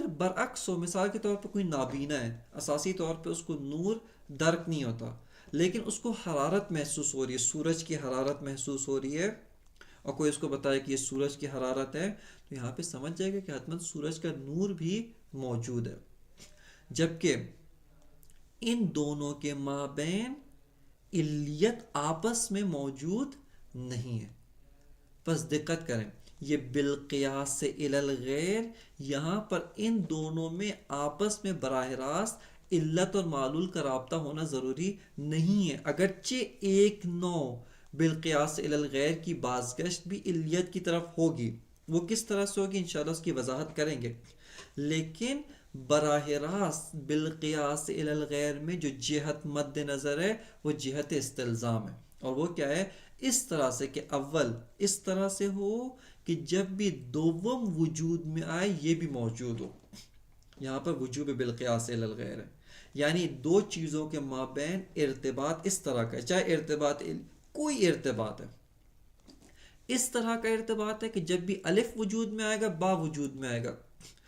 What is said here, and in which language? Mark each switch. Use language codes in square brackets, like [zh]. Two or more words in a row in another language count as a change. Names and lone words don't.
[ur] برعکس ہو، مثال کے طور پر کوئی نابینا ہے، اساسی طور پہ اس کو نور درک نہیں ہوتا لیکن اس کو حرارت محسوس ہو رہی ہے، سورج کی حرارت محسوس ہو رہی ہے، اور کوئی اس کو بتائے کہ یہ سورج کی حرارت ہے، تو یہاں پہ سمجھ جائے گا کہ حتماً سورج کا نور بھی موجود ہے، جبکہ ان دونوں کے مابین علیت آپس میں موجود نہیں ہے۔ پس دقت کریں، یہ [ar] بالقیاس الی الغیر، [ur] یہاں پر ان دونوں میں آپس میں براہ راست علت اور معلول کا رابطہ ہونا ضروری نہیں ہے، اگرچہ ایک نوع [ar] بالقیاس الی الغیر [ur] کی بازگشت بھی علیت کی طرف ہوگی، وہ کس طرح سے ہوگی انشاءاللہ اس کی وضاحت کریں گے، لیکن براہ راست [ar] بالقیاس الی الغیر [ur] میں جو جہت مد نظر ہے وہ جہت استلزام ہے، اور وہ کیا ہے؟ اس طرح سے کہ اول اس طرح سے ہو کہ جب بھی دوم وجود میں آئے یہ بھی موجود ہو، یہاں پر وجوب [ar] بالقیاس الی الغیر [ur] ہے، یعنی دو چیزوں کے مابین ارتباط اس طرح کا ہے، چاہے ارتباط کوئی ارتباط ہے، اس طرح کا ارتباط ہے کہ جب بھی الف وجود میں آئے گا با وجود میں آئے گا،